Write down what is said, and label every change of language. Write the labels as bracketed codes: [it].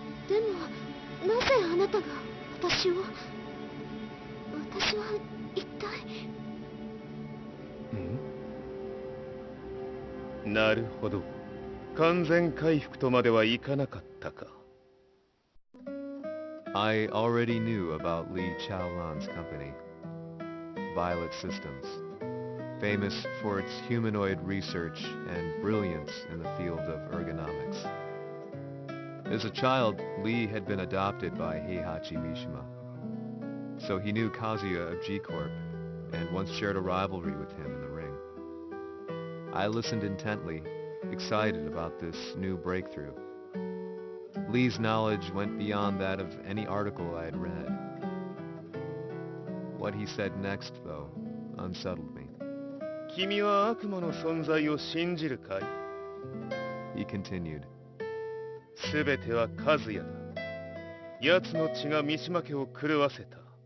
[ja] でもなぜあなたが私を。私は一体。なるほど。完全回復とまではいかなかったか。 [en] I already knew about Li Chaolan's company, Violet Systems, famous for its humanoid research and brilliance in the field of ergonomics. As a child, Li had been adopted by Heihachi Mishima, so he knew Kazuya of G-Corp and once shared a rivalry with him in the ring. I listened intently, excited about this new breakthrough. Li's knowledge went beyond that of any article I had read. What he said next, though, unsettled me. [ja] 君は悪魔の存在を信じるかい? [en] He continued. [ja] すべてはカズヤだ。奴の血が三島家を狂わせた。